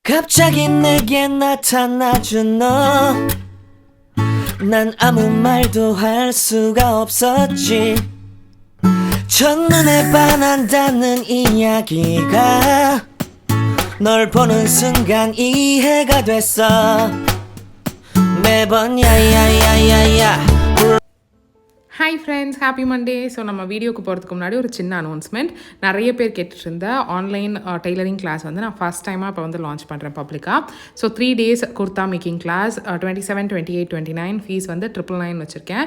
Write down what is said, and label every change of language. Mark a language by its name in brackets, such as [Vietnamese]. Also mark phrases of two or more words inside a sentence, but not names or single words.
[Korean] 갑자기 내게 나타나준 너 난 아무 말도 할 수가 없었지 첫눈에 반한다는 이야기가 널 보는 순간 이해가 됐어 매번 야야야야야 [English] Hi friends, happy Monday. [Tamil] ஸோ நம்ம வீடியோக்கு போகிறதுக்கு முன்னாடி ஒரு சின்ன அனௌன்ஸ்மெண்ட். நிறைய பேர் கேட்டுட்டு இருந்த [English] online tailoring class [Tamil] வந்து நான் [English] first time [Tamil] இப்போ வந்து லான்ச் பண்ணுறேன் பப்ளிக்காக. ஸோ 3 days [English] kurta making class [Tamil] 27, 28, 29 ஃபீஸ் வந்து 999 வச்சுருக்கேன்.